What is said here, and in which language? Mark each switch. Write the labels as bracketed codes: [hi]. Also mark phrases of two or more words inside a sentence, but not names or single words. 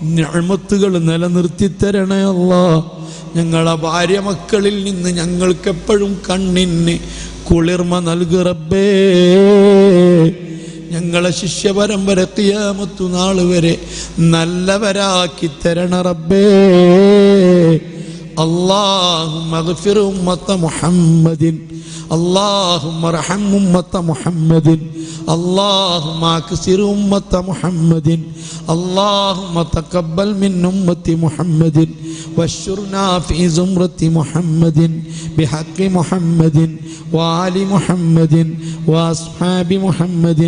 [ml] നിഅമത്തുകൾ നിലനിർത്തി തരണേ അല്ലാ. ഞങ്ങളെ ഭാര്യ മക്കളിൽ നിന്ന് ഞങ്ങൾക്കെപ്പോഴും കണ്ണിന് കുളിർമ നൽകു റബ്ബേ. ഞങ്ങളെ ശിഷ്യ പരമ്പര ഖിയാമത്തു നാൾ വരെ നല്ലവരാക്കി തരണ റബ്ബേ. [ar] اللهم اغفر أمة محمد اللهم ارحم أمة محمد اللهم اكسر أمة محمد اللهم تقبل من أمة محمد واشرنا في زمرة محمد بحق محمد وآل محمد وأصحاب محمد.